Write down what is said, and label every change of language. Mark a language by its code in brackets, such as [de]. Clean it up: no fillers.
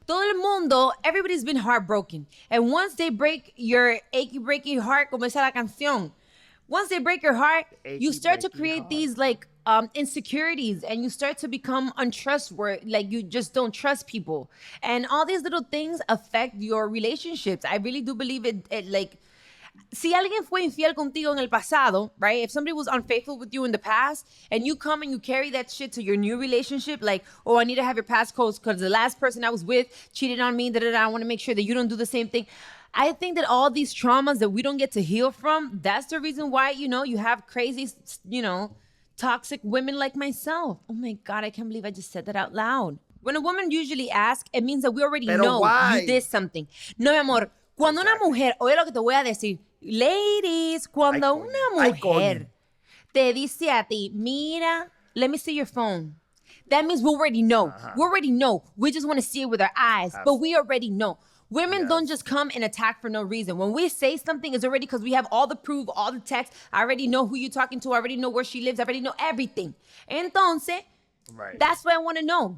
[es] Todo el mundo, [en] everybody's been heartbroken. And once they break your achy breaky heart, [es] como dice la canción, [en] once they break your heart, you start to create these like insecurities, and you start to become untrustworthy. Like, you just don't trust people, and all these little things affect your relationships. I really do believe it like, [es] si alguien fue infiel contigo en el pasado, [en] right? If somebody was unfaithful with you in the past, and you come and you carry that shit to your new relationship, like, oh, I need to have your passcodes because the last person I was with cheated on me, I want to make sure that you don't do the same thing. I think that all these traumas that we don't get to heal from, that's the reason why, you have crazy, toxic women like myself. Oh my God, I can't believe I just said that out loud. When a woman usually asks, it means that we already know why? you did something. [es] No, mi amor, cuando una mujer, oye lo que te voy a decir, [en] ladies, [es] cuando una mujer te dice a ti, mira, [en] let me see your phone. That means we already know. We already know. We just want to see it with our eyes, but we already know. Women don't just come and attack for no reason. When we say something, it's already because we have all the proof, all the text. I already know who you're talking to. I already know where she lives. I already know everything. Entonces, that's what I want to know.